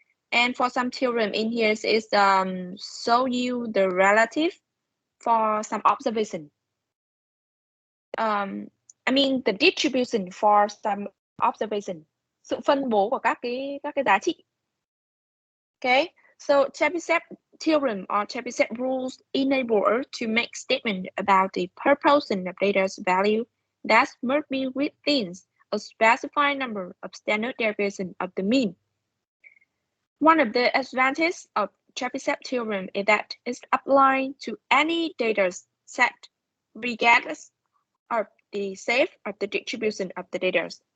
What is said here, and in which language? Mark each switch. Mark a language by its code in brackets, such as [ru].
[en] And for some theorem in here is show you the relative for some observation. I mean the distribution for some observation. [vi] Sự phân bố của các cái giá trị. [en] Okay, so Chebyshev theorem or Chebyshev rules enable us to make statement about the proportion of data's value that must be within a specified number of standard deviation of the mean. One of the advantages of Chebyshev theorem is that it's applied to any data set regardless of the shape of the distribution of the data.